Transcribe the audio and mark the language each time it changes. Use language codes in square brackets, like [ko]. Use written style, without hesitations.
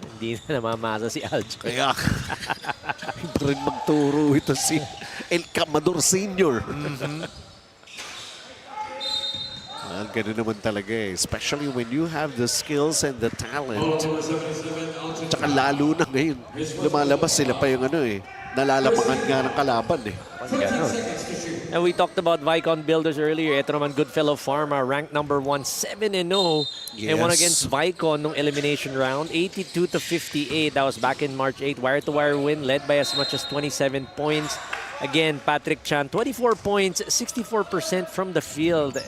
[tl] Hindi na namamasa si Aljan. Kaya iba rin magturo ito si El Camador Sr. Well, ganun naman talaga eh. [en] Especially when you have the skills and the talent. [tl] Tsaka lalo na ngayon, lumalabas sila pa yung ano eh. Nalalamangan nga ng kalaban eh. [en] And we talked about Vaikon Builders earlier. [tl] Ito naman [en] GoodFellow Pharma, ranked number 1, 7-0. And won against Vaikon nung elimination round, 82-58. That was back in March 8. Wire-to-wire win, led by as much as 27 points. Again, Patrick Chan, 24 points, 64% from the field.